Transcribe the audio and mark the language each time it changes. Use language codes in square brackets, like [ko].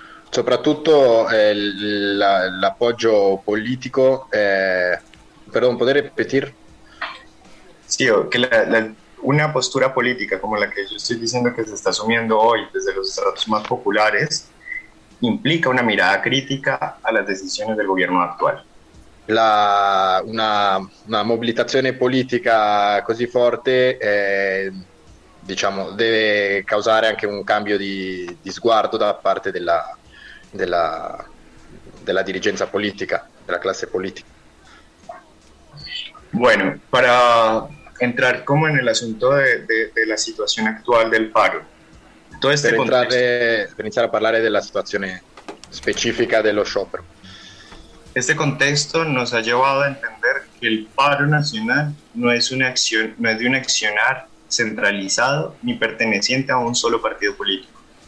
[it] Soprattutto l'appoggio politico, [es] perdón, ¿puedes repetir? Sí, que una postura política como la que yo estoy diciendo que se está asumiendo hoy desde los estratos más populares, implica una mirada critica a las decisiones del gobierno actual. [it] Una mobilitazione politica così forte, diciamo, deve causare anche un cambio di sguardo da parte della dirigenza politica, della classe politica. [es] Bueno, para entrar como en el asunto de la situación actual del paro. [it] Per iniziare a parlare della situazione specifica dello sciopero. [es] Este contexto nos ha llevado a entender que el paro nacional no es de un accionar centralizado ni perteneciente a un solo partido político.